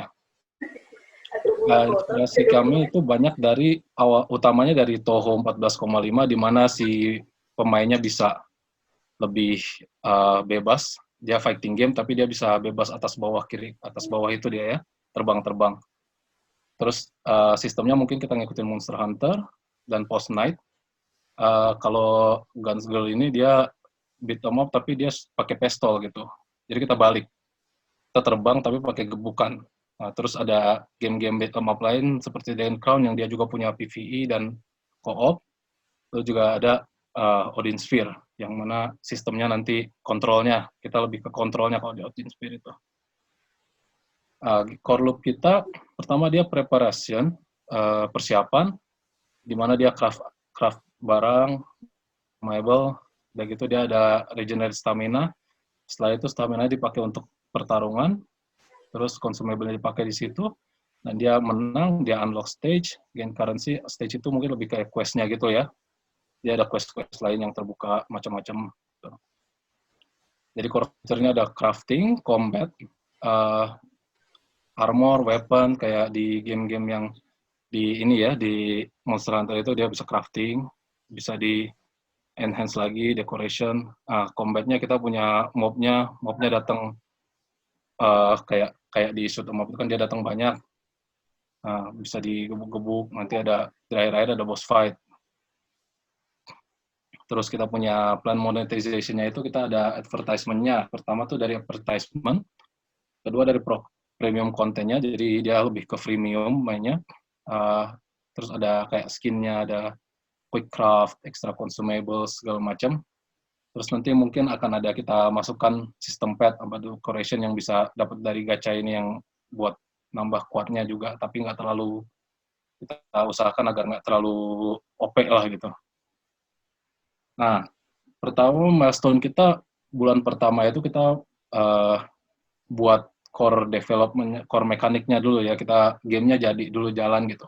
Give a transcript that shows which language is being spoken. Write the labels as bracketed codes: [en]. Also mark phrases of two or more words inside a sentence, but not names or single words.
[id] Inspirasi kami itu banyak utamanya dari Toho 14,5, di mana si pemainnya bisa lebih bebas. Dia [en] fighting game, [id] tapi dia bisa bebas atas bawah kiri, atas bawah itu dia ya, terbang-terbang. Terus sistemnya mungkin kita ngikutin Monster Hunter dan Post Night. Kalau Guns Girl ini dia [en] beat 'em up, [id] tapi dia pakai pistol gitu. Jadi kita balik. Kita terbang tapi pakai gebukan. Nah, terus ada game-game [en] beat 'em up [id] lain seperti Dan Crown yang dia juga punya PvE dan co-op. Lalu juga ada Odin Sphere, yang mana sistemnya nanti kontrolnya, kita lebih ke kontrolnya kalau di Odin Sphere itu. [en] Core loop [id] kita, pertama dia preparation, persiapan, di mana dia craft barang, mebel, udah gitu dia ada [en] regenerate stamina. [id] Setelah itu stamina dipakai untuk pertarungan, terus consumable dipakai di situ, dan dia menang, dia [en] unlock stage, gain currency. [id] Stage itu mungkin lebih kayak quest-nya gitu ya. Dia ada quest-quest lain yang terbuka macam-macam. Jadi [en] core feature- [id] nya ada [en] crafting, combat, armor, weapon, [id] kayak di game-game yang di ini ya, di Monster Hunter itu dia bisa crafting, bisa di enhance lagi, decoration. Combat-nya kita punya mobnya datang kayak di [en] shoot 'em up [id] itu kan dia datang banyak. Bisa digebuk-gebuk, nanti ada terakhir ada [en] boss fight. [id] Terus kita punya [en] plan monetization- [id] nya itu kita ada advertisement-nya. Pertama tuh dari advertisement, kedua dari premium kontennya, jadi dia lebih ke freemium mainnya. Terus ada kayak skin-nya, ada [en] quick craft, extra consumables, [id] segala macam. Terus nanti mungkin akan ada kita masukkan sistem pet atau decoration yang bisa dapat dari gacha ini yang buat nambah kuatnya juga, tapi nggak terlalu, kita usahakan agar nggak terlalu OP lah gitu. Nah, pertama milestone kita bulan pertama itu kita buat [en] core development, core [id] mekaniknya dulu ya, kita gamenya jadi dulu jalan gitu.